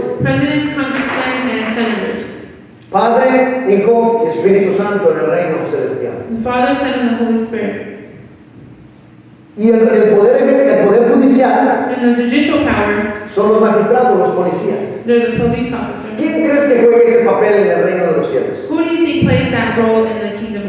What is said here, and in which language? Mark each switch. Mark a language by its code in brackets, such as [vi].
[en] Presidents, congressmen, and senators. [es] Padre, Hijo y Espíritu Santo en el reino celestial. [en] The Father, Son, and the Holy Spirit. [es] Y el poder judicial [en] And the judicial power, [es] son los magistrados, los policías. [en] they're the police officers. [es] ¿Quién crees que juegue ese papel en el reino de los cielos? [en] Who do you think plays that role in the kingdom